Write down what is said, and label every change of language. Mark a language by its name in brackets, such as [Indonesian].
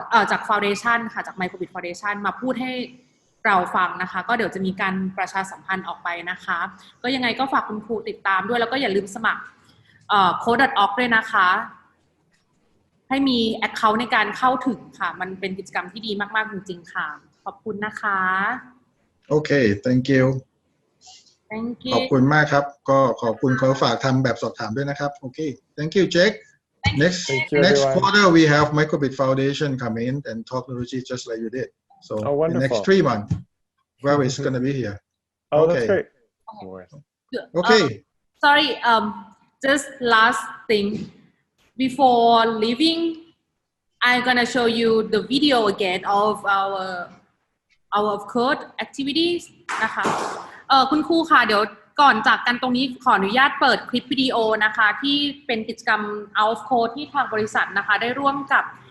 [Thai] จาก Foundation ค่ะจาก Microbit Foundation มาพูดให้เราฟังนะคะก็เดี๋ยวจะมีการประชาสัมพันธ์ออกไปนะคะก็ยังไงก็ฝากคุณครูติดตามด้วยแล้วก็อย่าลืมสมัครCode.org ด้วยนะคะให้มี account ในการเข้าถึงค่ะมันเป็นกิจกรรมที่ดีมากๆจริงๆค่ะขอบคุณนะคะ [English] โอเค thank you [Thai] ขอบคุณมากครับก็ขอบคุณเขาฝากทำแบบสอบถามด้วยนะครับโอเค [English] thank you Jake next quarter we have Microbit Foundation come in and talk technology just like you did so the next 3 months where is going to be here that's great okay sorry just last thing before leaving I'm gonna show you the video again of our code activities [Thai] นะคะคุณครูค่ะเดี๋ยวก่อนจากกันตรงนี้ขออนุญาตเปิดคลิปวิดีโอนะคะที่เป็นกิจกรรม Out of Code ที่ทางบริษัทนะคะได้ร่วมกับ